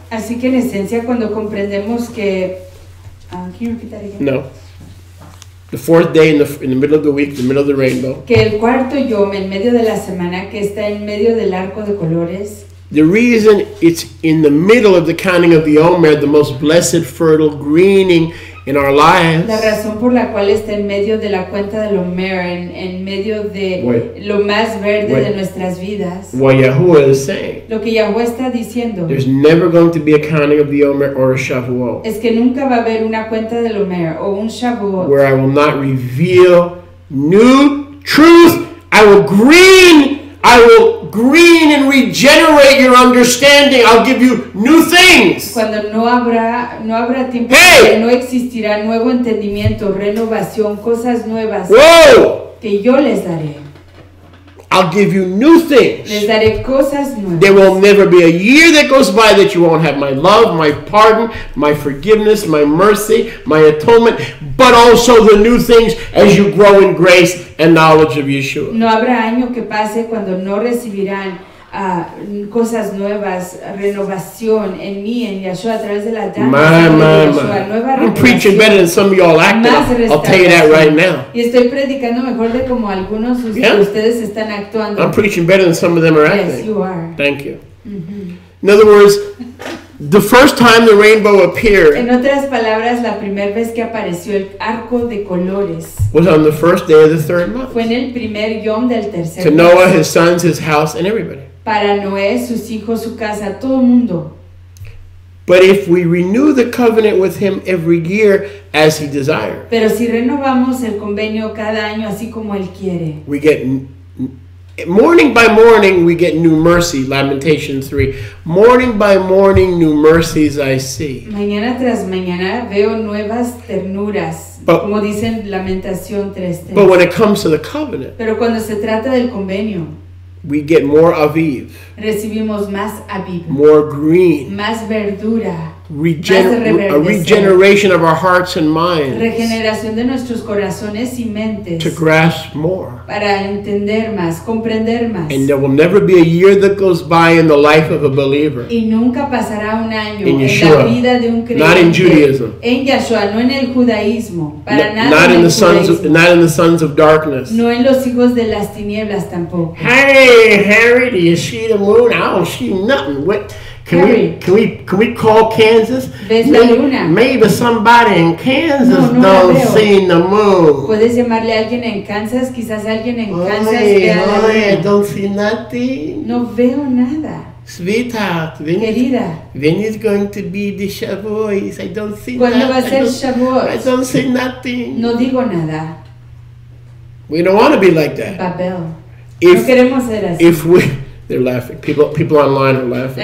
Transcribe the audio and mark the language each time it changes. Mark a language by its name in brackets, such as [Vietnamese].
[Spanish] Así que en esencia cuando comprendemos que [English] can you repeat that again? [Spanish] No. [English] The 4th day in the middle of the week, the middle of the rainbow. [Spanish] Que el cuarto yom en medio de la semana que está en medio del arco de colores. [English] The reason it's in the middle of the counting of the Omer, the most blessed, fertile, greening in our lives. [Spanish] La razón por la cual está en medio de la cuenta del Omer, en medio de lo más verde de nuestras vidas. [English] What Yahuwah is saying. [Spanish] Lo que Yahuwah está diciendo. [English] There's never going to be a counting of the Omer or a Shavuot. [Spanish] Es que nunca va a haber una cuenta del Omer o un Shavuot. [English] Where I will not reveal new truth. I will green and regenerate your understanding. I'll give you new things. [Spanish] Cuando no habrá tiempo, no existirá nuevo entendimiento, renovación, cosas nuevas. [English] Whoa. [Spanish] Que yo les daré. [English] I'll give you new things. [Spanish] Les daré cosas nuevas. [English] There will never be a year that goes by that you won't have my love, my pardon, my forgiveness, my mercy, my atonement, but also the new things as you grow in grace and knowledge of Yeshua. [Spanish] No habrá año que pase cuando no recibirán cosas nuevas, renovación en mí, en Yeshua, a través de la llama de Yeshua, nueva [English] I'm preaching better than some of y'all acting. I'll tell you that right now. [Spanish] Y estoy predicando mejor de como algunos de ustedes están actuando. [English] I'm preaching better than some of them are acting. Yes, you are. Thank you. In other words, the first time the rainbow appeared, [Spanish] en otras palabras, la primera vez que apareció el arco de colores [English] was on the first day of the third month. [Spanish] Fue en el primer yom del tercer [English] To [Spanish] mes. [English] Noah, his sons, his house, and everybody. [Spanish] Para Noé, sus hijos, su casa, todo el mundo. [English] But if we renew the covenant with him every year as he desires, [Spanish] pero si renovamos el convenio cada año así como él quiere, [English] we get morning by morning we get new mercy. Lamentations 3. Morning by morning new mercies I see. [Spanish] Mañana tras mañana veo nuevas ternuras, como dicen Lamentación 3:3. [English] But when it comes to the covenant, [Spanish] pero cuando se trata del convenio, [English] we get more Aviv. [Spanish] Recibimos más Aviv. [English] More green. [Spanish] Más verdura. [English] A regeneration of our hearts and minds. [Spanish] Regeneración de nuestros corazones y mentes. [English] To grasp more. [Spanish] Para entender más, comprender más. [English] And there will never be a year that goes by in the life of a believer. [Spanish] Y nunca pasará un año [English] in [Spanish] en la vida de un creyente. [English] Not in Judaism. [Spanish] En Yeshua, no en el judaísmo. Para nada [English] not [Spanish] en [English] in [Spanish] el [English] the sons of, not in the sons of darkness. [Spanish] No en los hijos de las tinieblas tampoco. [English] Hey, Harry, do you see the moon? I don't see nothing. What? Can we call Kansas? [Spanish] ¿Ves la luna? [English] Maybe somebody in Kansas don't see the moon. [Spanish] Puedes llamarle a alguien en Kansas, quizás alguien en Kansas vea la luna. [English] I don't see nothing. [Spanish] No veo nada. [English] Sweetheart, [Spanish] querida, [English] when is going to be the Shabbats? I don't see [Spanish] ¿cuándo [English] nothing. [Spanish] va a ser Shavuot? [English] I don't see nothing. [Spanish] No digo nada. [English] We don't want to be like that. [Spanish] Babel. No queremos ser así. [English] If we They're laughing. People online are laughing.